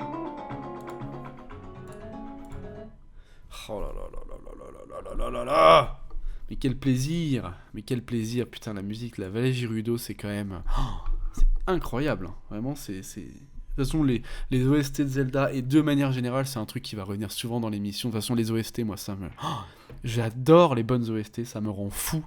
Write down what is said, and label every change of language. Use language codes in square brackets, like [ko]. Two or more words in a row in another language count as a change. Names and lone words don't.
[fr] Oh là là là là là là là là là là là. mais quel plaisir, putain, la musique, la Vallée Gerudo, c'est quand même... c'est incroyable, hein. Vraiment, c'est... De toute façon, les OST de Zelda, et de manière générale, c'est un truc qui va revenir souvent dans l'émission. De toute façon, les OST, moi, ça me... J'adore les bonnes OST, ça me rend fou.